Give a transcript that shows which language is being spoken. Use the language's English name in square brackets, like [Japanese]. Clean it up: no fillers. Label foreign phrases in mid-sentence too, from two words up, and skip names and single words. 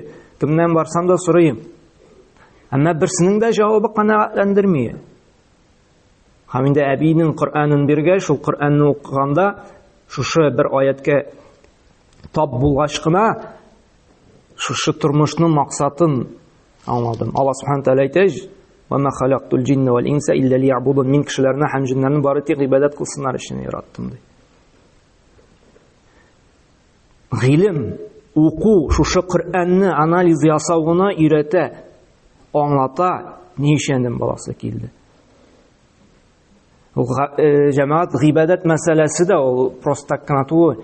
[Tatar] Кемнән барсам да сорыйм. Әмма берсенең дә җавабы канәгатьләндерми. Һәм инде әбинең Коръәнен биргәч, шул Коръәнне укыганда, шушы бер аяткә тап булгач кына шушы тормышның максатын аңладым. Алла [Arabic] سبحانه تعالى [Tatar] әйтә: [Arabic] "وما خلقت الجن والإنس إلا ليعبدون." [Tatar] Мин кешеләрне һәм җиннәрне бары тик гыйбадәт кылсыннар өчен яраттым ди. Гыйлем, уку, шушы Коръәнне анализ ясау гына өйрәтә, аңлата, ни өчен баласы килде. Ул җәмәгать гыйбадәт мәсьәләсе дә ул просто кына түгел.